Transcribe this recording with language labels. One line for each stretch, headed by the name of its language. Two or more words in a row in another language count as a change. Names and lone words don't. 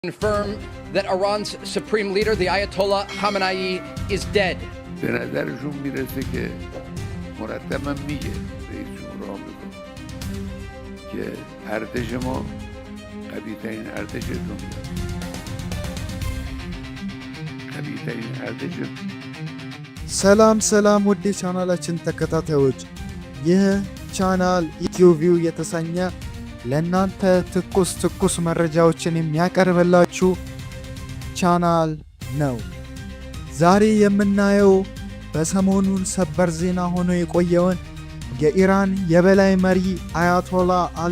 English: confirm that Iran's supreme leader, the Ayatollah Khamenei, is dead.
Persian: به نظرشون میرسه که مرتبا میگه رئیس جمهور آمریکا که ارتش ما قوی‌ترین ارتش دنیا، قوی‌ترین ارتش.
Amharic: ሰላም ውድ ቻናላችን ተከታታዮች፣ ይህ ቻናል ኢትዮቪው የተሰኘ ለእናንተ ትኩስ መረጃዎችን የሚያቀርብላችሁ ቻናል ነው። ዛሬ የምናየው በሰሞኑን ሰበር ዜና ሆኖ የቆየውን የኢራን የበላይ መሪ አያቶላ አሊ